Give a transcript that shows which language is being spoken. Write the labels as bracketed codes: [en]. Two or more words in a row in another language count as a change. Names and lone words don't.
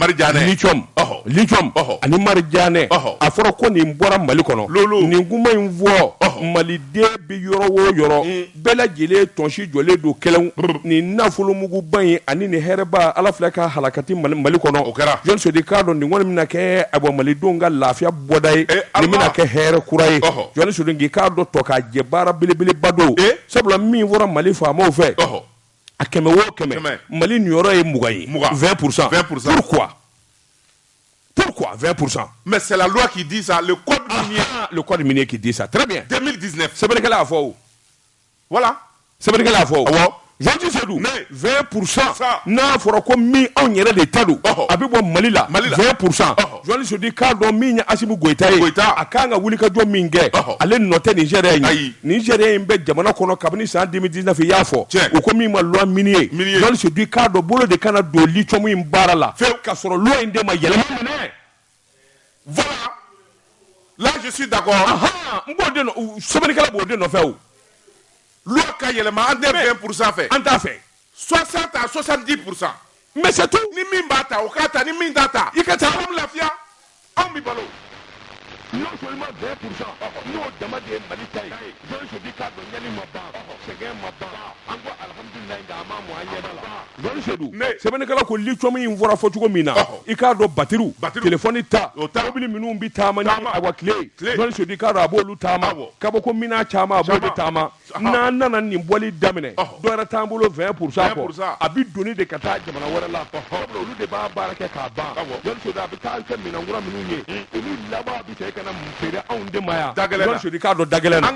[bm] lithium ani marijanɛ a fɔra ko nin bɔra Mali kɔnɔ nin kuma in fɔ maliden bɛ yɔrɔ o yɔrɔ bɛɛ lajɛlen tɔnsi jɔlen don kɛlɛn nin nafolomuguba in ani nin hɛrɛba Ala filɛ ka halakati Mali kɔnɔ o kɛra Yohani Sodu k'a dɔn nin kɔni bɛna kɛ malidenw ka lafiya bɔda ye nin bɛna kɛ hɛrɛ kura ye Yohani Sodu k'a dɔn tɔ k'a jɛ baara belebeleba don sabula min fɔra Mali faamaw fɛ a 100 o 100 Mali niyɔrɔ ye 20 ye 20%. [fr] Pourquoi 20%? Mais c'est la loi qui dit ça, le code minier. Le code minier qui dit ça. Très bien. 2019. C'est vrai qu'elle a fait. Voilà. C'est vrai qu'elle a fait. [bm] Yohani Sodu 20% n'a fɔra ko min anw yɛrɛ de ta don a bɛ bɔ Mali la 20%. Yohani Sodu k'a dɔn min ye Asimi Goyita ye a kan ka wulikajɔ min kɛ ale nɔ tɛ Nigériya in ye Nigériya in bɛ jamana kɔnɔ kabini san 2019 i y'a fɔ u ko min ma [fr] loi minier [bm] Yohani Sodu k'a dɔn bolo de kana don lithium in baara la ka sɔrɔ loi in de ma yɛlɛma minɛ. [fr] Voilà. Là, je suis d'accord. [bm] Sɛbɛnnikɛla b'o de nɔfɛ o. Loi ka yɛlɛma an tɛ 20% fɛ. An t'a fɛ. [fr] 60 à 70%. Mais c'est tout. [bm] Ni min b'a ta o k'a ta ni min t'a ta. I ka taa. Anw lafiya anw bɛ balo. [fr] Non seulement 20%, [bm] n'o dama de ye Mali ta ye Yohani Sodu k'a dɔn ɲani ma ban sɛgɛn ma ban an ko alhamdulilayi nka a ma mɔ an ɲɛda la Yohani Sodu sɛbɛnnikɛla ko lithium in fɔra fɔ cogo min na i k'a dɔn batteriw telefɔni ta mobili minnu bɛ taama ni awa tile Yohani Sodu k'a dɔn a b'olu taama kabako mina caman a b'olu taama n'an nana nin bɔli daminɛ dɔ yɛrɛ t'an bolo 20% kɔ a bɛ doni de ka taa jamana wɛrɛ la olu de b'a baara kɛ k'a ban Yohani Sodu a bɛ taa kɛ minɛn kura minnu ye olu laban bɛ se kana mun feere anw de ma yan Yohani Sodu k'a dɔn dagɛlɛn na